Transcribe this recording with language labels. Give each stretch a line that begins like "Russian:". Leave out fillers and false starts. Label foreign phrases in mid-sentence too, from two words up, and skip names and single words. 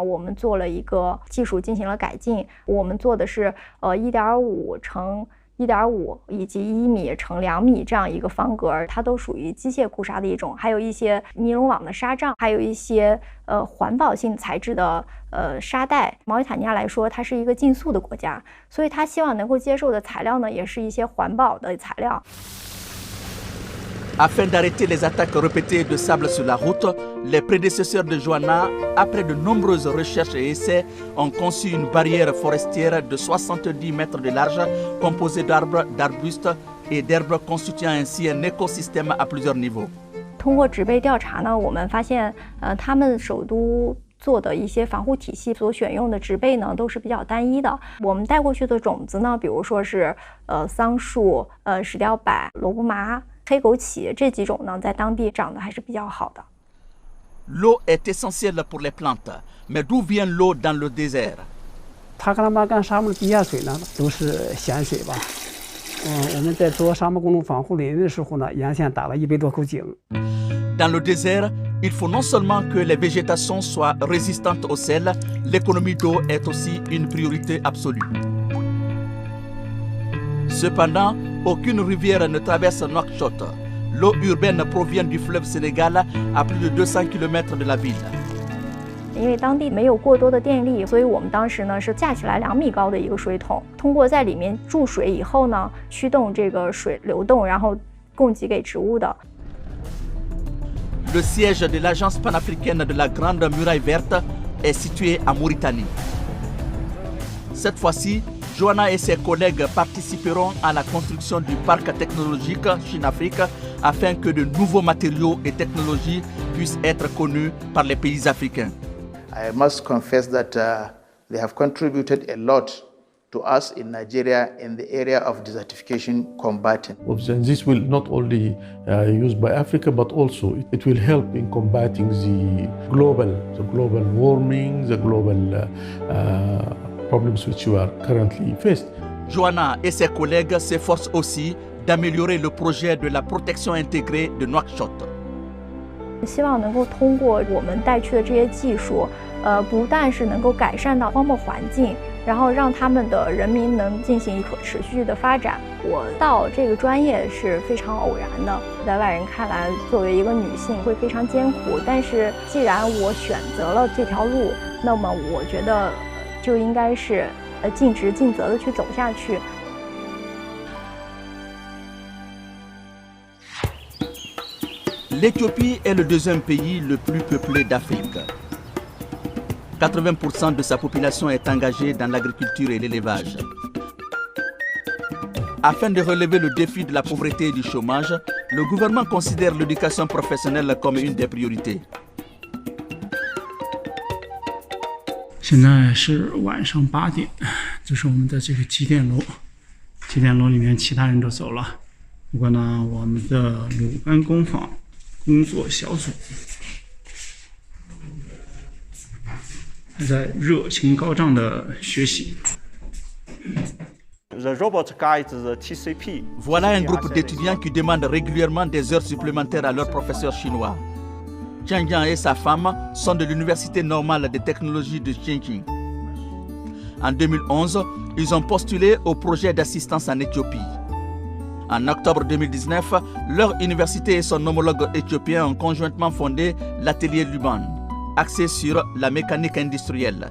Chinese: 我们做了一个技术进行了改进，我们做的是1.5乘1.5以及1米乘2米这样一个方格，它都属于机械固沙的一种，还有一些尼龙网的纱帐，还有一些环保性材质的沙袋。毛里塔尼亚来说，它是一个禁塑的国家，所以它希望能够接受的材料呢，也是一些环保的材料。
French: Afin d'arrêter les attaques répétées de sable sur la route, les prédécesseurs de Joanna, après de nombreuses recherches et essais, ont conçu une barrière forestière de 70 mètres de large, composée d'arbres, d'arbustes et d'herbes, constituant ainsi un écosystème à plusieurs niveaux.
Chinese: 通过植被调查呢，我们发现，他们首都做的一些防护体系所选用的植被呢，都是比较单一的。我们带过去的种子呢，比如说是桑树、石雕柏、萝卜麻、黑枸杞这几种呢，在当地长得还是比较好的。
French: L'eau est essentielle pour les plantes, mais d'où vient l'eau dans le désert?
Chinese: 塔克拉玛干沙漠的地下水呢，都是咸水吧。我们在做沙漠公路防护林的时候呢，沿线打了100多口井。
French: Dans le désert, il faut non seulement que les végétations soient résistantes au sel, l'économie d'eau est aussi une priorité absolue. Cependant, aucune rivière ne traverse Nouakchott. L'eau urbaine provient du fleuve Sénégal à plus de 200 km de la ville.
Chinese: 因为当地没有过多的电力，所以我们当时呢是架起来2米高的一个水桶，通过在里面注水以后呢，驱动这个水流动，然后供给给植物的。
French: Le siège de l'Agence panafricaine de la Grande Muraille Verte est situé à Mauritanie. Cette fois-ci, Joanna et ses collègues participeront à la construction du parc technologique Chine-Afrique afin que de nouveaux matériaux et technologies puissent être connus par les pays africains.
English: I must confess that they have contributed a lot to us in Nigeria in the area of desertification combating. And this will not only used by Africa, but also it will help in combating the global warming, the global problems which we are currently faced.
French: Joanna et ses collègues s'efforcent aussi d'améliorer le projet de la protection intégrée de Nouakchott.
Chinese: 希望能够通过我们带去的这些技术，不但是能够改善到荒漠环境，然后让他们的人民能进行可持续的发展。我到这个专业是非常偶然的，在外人看来，作为一个女性会非常艰苦，但是既然我选择了这条路，那么我觉得就应该是尽职尽责的去走下去。
French: L'Éthiopie est le deuxième pays le plus peuplé d'Afrique. 80% de sa population est engagée dans l'agriculture et l'élevage. Afin de relever le défi de la pauvreté et du chômage, le gouvernement considère l'éducation professionnelle comme une des priorités.
Chinese: 现在是晚上8点，这是我们的这个集点楼。集点楼里面其他人都走了，不过呢，我们的鲁班工坊 工作小组还在热情高涨的学习。
English: The robot guides the TCP.
French: Voilà un groupe d'étudiants qui demandent régulièrement des heures supplémentaires à leur professeur chinois. Jiang Jiang et sa femme sont de l'Université normale des technologies de Tianjin. En 2011, ils ont postulé au projet d'assistance en Éthiopie. En octobre 2019, leur université et son homologue éthiopien ont conjointement fondé l'atelier Luban, axé sur la mécanique industrielle.